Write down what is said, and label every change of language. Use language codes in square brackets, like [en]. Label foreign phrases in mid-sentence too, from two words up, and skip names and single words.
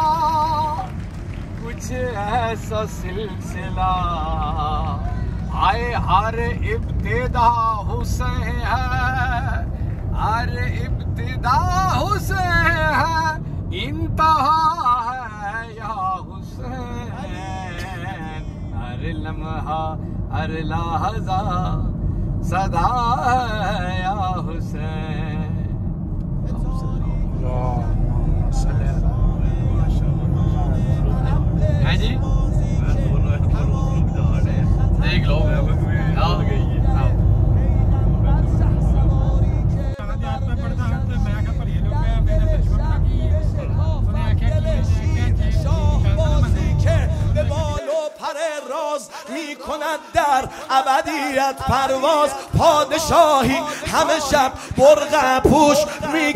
[hi] कुछ ऐसा सिलसिला आए हर इब्तिदा हुसैन है हर इब्तिदा हुसैन है इंतहा है या हुसैन हर लम्हा हर लहज़ा सदा या हुसैन. है जी देख लो आ गई [fa] راز می کند در ابدیت پرواز پادشاهی همه شب برقع پوش می